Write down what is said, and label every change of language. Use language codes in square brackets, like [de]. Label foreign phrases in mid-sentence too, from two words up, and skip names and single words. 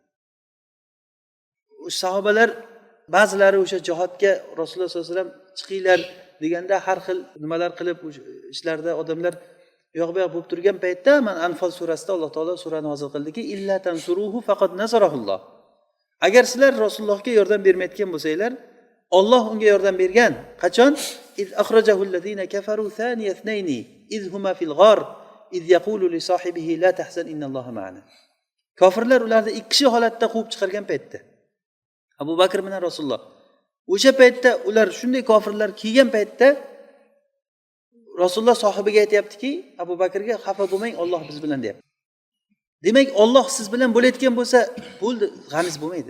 [uz] Sahobalar ba'zilari o'sha jihodga Rasululloh [ar] صلى الله عليه وسلم [uz] chiqinglar deganda har xil nimalar qilib ishlarda odamlar yo'q-bu-yoq bo'lib turgan paytda man Anfal surasida Alloh taolo sura nozil qildiki, [ar] إلا تنصروه فقد نصره الله. [uz] Agar sizlar Rasulullohga yordam bermayotgan bo'lsanglar, Alloh unga yordam bergan. Qachon? [ar] إذ أخرجه الذين كفروا ثاني اثنين إذ هما في الغار إذ يقول لصاحبه لا تحزن إن الله معنا. [uz] Kofirlar ularni ikki kishi holatda quvib chiqargan paytda Abu Bakr bilan Rasululloh. O'sha paytda ular shunday kofirlar kelgan paytda Rasululloh sohibiga aytayaptiki, Abu Bakrga xafa bo'lmang, Alloh biz bilan deyapti. Demak, Alloh siz bilan bo'layotgan bo'lsa, bo'ldi, g'amingiz bo'lmaydi.